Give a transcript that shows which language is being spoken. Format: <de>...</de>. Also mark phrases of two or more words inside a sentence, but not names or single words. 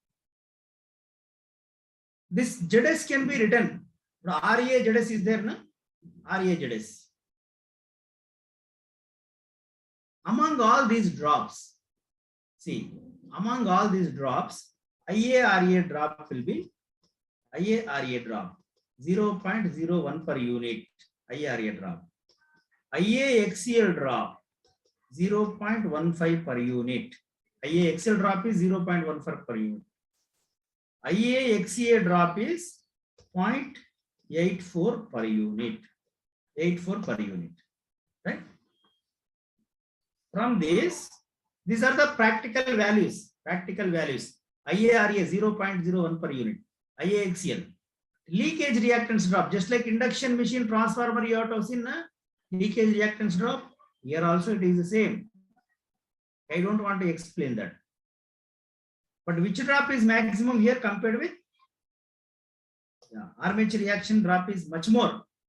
<en>This ZS can be written. RA ZS is there, na? RA ZS. Among all these drops, see, among all these drops, IA-RA drop will be IA-RA drop 0.01 per unit. IA-RA drop. IA-XCL drop 0.15 per unit. IA-XCL drop is 0.15 per unit. IA-XCA drop is 0.84 per unit. 84 per unit. Right? From this, these are the practical values. Practical values. IA-RA 0.01 per unit. IA-XCL. Leakage reactance drop. Just like induction machine transformer you have to see, na? Leakage reactance drop. Here also it is the same. I don't want to explain that. But which drop is maximum here compared with? Yeah, armature reaction drop is much more.</en>